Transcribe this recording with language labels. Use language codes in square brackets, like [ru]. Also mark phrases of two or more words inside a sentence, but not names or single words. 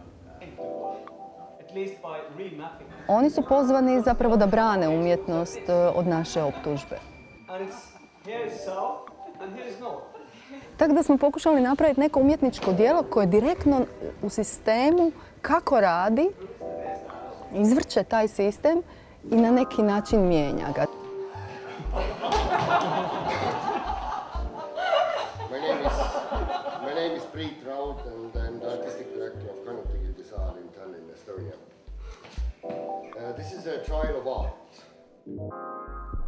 [bs] Oni su pozvani zapravo da brane umjetnost od naše optužbe. Tako da smo pokušali napraviti neko umjetničko djelo koje je direktno u sistemu kako radi, izvrće taj sistem i na neki način mijenja ga. [en] My name is Priit Raud and I'm the artistic director of Kannatagilde in Tallinn, Estonia. This is a trial of art.